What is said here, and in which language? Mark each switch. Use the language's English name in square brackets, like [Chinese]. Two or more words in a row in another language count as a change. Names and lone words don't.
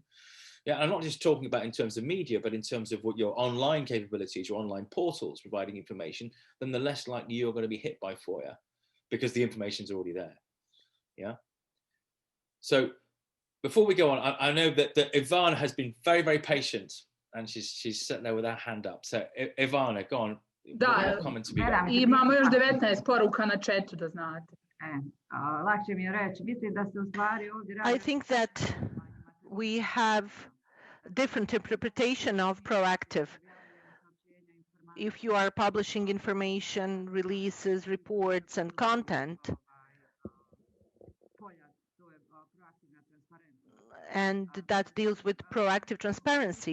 [English] Yeah, I'm not just talking about in terms of media, but in terms of what your online capabilities, your online portals providing information, then the less likely you're going to be hit by FOIA because the information's already there. Yeah. So before we go on, I know that Ivana has been very, very patient, and she's sitting there with her hand up. So Ivana, go on. [Serbian] Da, imamo još 19 poruka na chatu, da znate. Lakše mi je reći, mislim da se u stvari ovdje radi... [English] I think that we have different interpretation of proactive. If you are publishing information, releases, reports, and content, and that deals with proactive transparency.